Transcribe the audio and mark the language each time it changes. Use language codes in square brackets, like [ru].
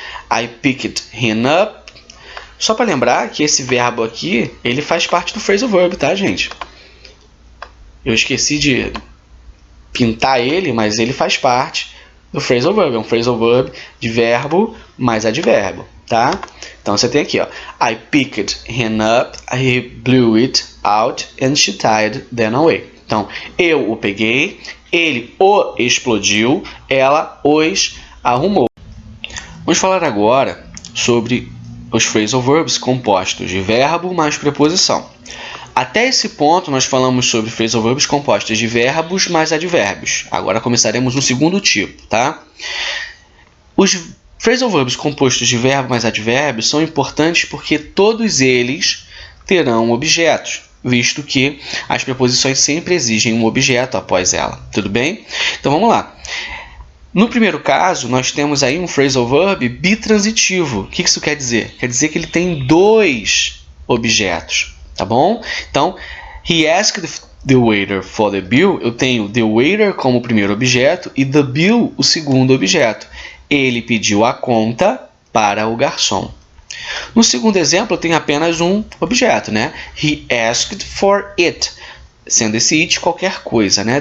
[en] I picked him up. [pt] Só para lembrar que esse verbo aqui, ele faz parte do phrasal verb, tá, gente? Eu esqueci de pintar ele, mas ele faz parte do phrasal verb. É um phrasal verb de verbo mais advérbio, tá? Então você tem aqui, ó, [en] I picked him up, he blew it out and she tied them away. [pt] Então, eu o peguei, ele o explodiu, ela os arrumou. Vamos falar agora sobre os phrasal verbs compostos de verbo mais preposição. Até esse ponto, nós falamos sobre phrasal verbs compostos de verbos mais advérbios. Agora começaremos no segundo tipo, tá? Os phrasal verbs compostos de verbo mais advérbio são importantes porque todos eles terão objetos, visto que as preposições sempre exigem um objeto após ela. Tudo bem? Então vamos lá. No primeiro caso, nós temos aí um phrasal verb bitransitivo. O que isso quer dizer? Quer dizer que ele tem dois objetos, tá bom? [en] Então, he asked the waiter for the bill. [pt] Eu tenho the waiter como o primeiro objeto e the bill o segundo objeto. Ele pediu a conta para o garçom. No segundo exemplo, eu tenho apenas um objeto, né? [en] He asked for it, [pt] sendo esse it qualquer coisa, né?